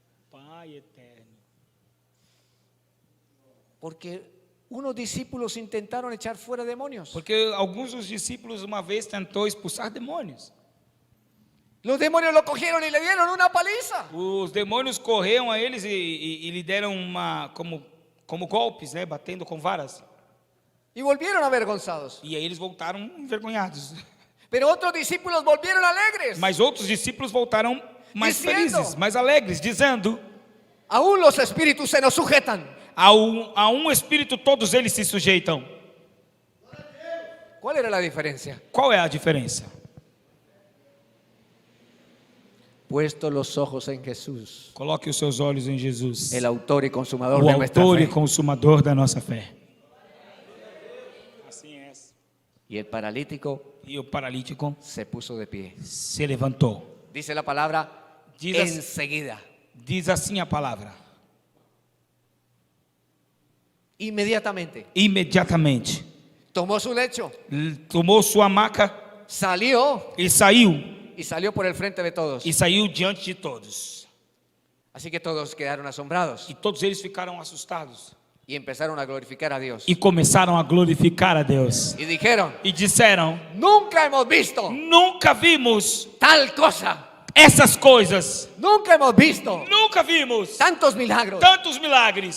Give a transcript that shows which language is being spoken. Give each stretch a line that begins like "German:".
Portuguese: Pai eterno.
Spanish: Porque unos discípulos intentaron echar fuera demonios.
Portuguese: Porque alguns dos discípulos uma vez tentou expulsar demônios.
Spanish: Los demonios lo cogieron y le dieron una paliza.
Portuguese: Os demônios correram a eles e lhe deram como golpes, né, batendo com varas.
Spanish: Y volvieron avergonzados.
Portuguese: E aí eles voltaram envergonhados.
Spanish: Pero otros discípulos volvieron alegres.
Portuguese: Mas outros discípulos voltaram mais Dizendo. felizes, mais alegres, dizendo:
Spanish: Aún los espíritus se nos sujetan.
Portuguese: a um espírito todos eles se sujeitam.
Spanish: ¿Cuál era la diferencia?
Portuguese: Qual é a diferença?
Spanish: Puesto los ojos en Jesús,
Portuguese: Coloque os seus olhos em Jesus,
Spanish: el autor y consumador
Portuguese: o
Spanish: de nuestra
Portuguese: autor e
Spanish: fe.
Portuguese: consumador da nossa fé. Assim é.
Spanish: Y el paralítico
Portuguese: E o paralítico
Spanish: se puso de pie.
Portuguese: se levantou.
Spanish: Dice la palabra
Portuguese: Diz,
Spanish: enseguida.
Portuguese: diz assim a palavra:
Spanish: Inmediatamente.
Portuguese: imediatamente
Spanish: Tomó su lecho,
Portuguese: tomou sua maca
Spanish: salió
Portuguese: e saiu.
Spanish: y salió por el frente de todos.
Portuguese: E saiu diante de todos.
Spanish: Así que todos quedaron asombrados.
Portuguese: E todos eles ficaram assustados.
Spanish: Y empezaron a glorificar a Dios.
Portuguese: e começaram a glorificar a Deus.
Spanish: Y dijeron,
Portuguese: E disseram:
Spanish: nunca hemos visto
Portuguese: nunca vimos
Spanish: tal cosa.
Portuguese: essas coisas.
Spanish: Nunca hemos visto
Portuguese: Nunca vimos
Spanish: tantos milagros.
Portuguese: tantos milagres.